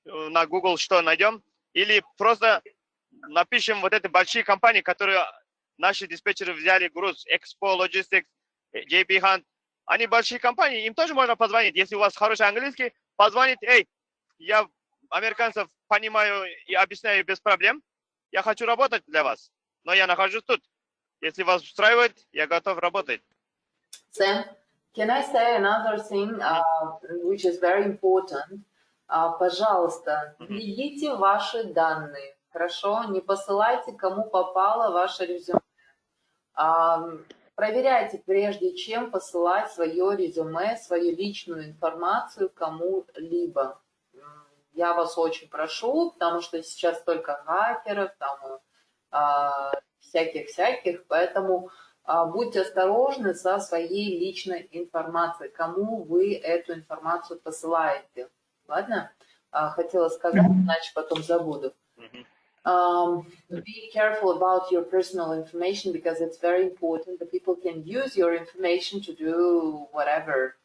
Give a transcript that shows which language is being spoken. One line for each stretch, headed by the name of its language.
Russian: на Google что найдем, или просто напишем вот эти большие компании, которые наши диспетчеры взяли груз, Expo Logistics, JP Hunt, они большие компании, им тоже можно позвонить, если у вас хороший английский, позвонить, я американцев понимаю и объясняю без проблем, я хочу работать для вас, но я нахожусь тут. Если вас устраивает, я готов работать.
English: Sam, can I say another thing, which is very important?
Russian: Пожалуйста, введите ваши данные, хорошо? Не посылайте кому попало ваше резюме. проверяйте, прежде чем посылать свое резюме, свою личную информацию кому-либо. Я вас очень прошу, потому что сейчас только хакеров, там всяких, поэтому будьте осторожны со своей личной информацией, кому вы эту информацию посылаете. Ладно? Хотела сказать, иначе потом забуду.
English: Be careful about your personal information because it's very important. The people can use your information to do whatever.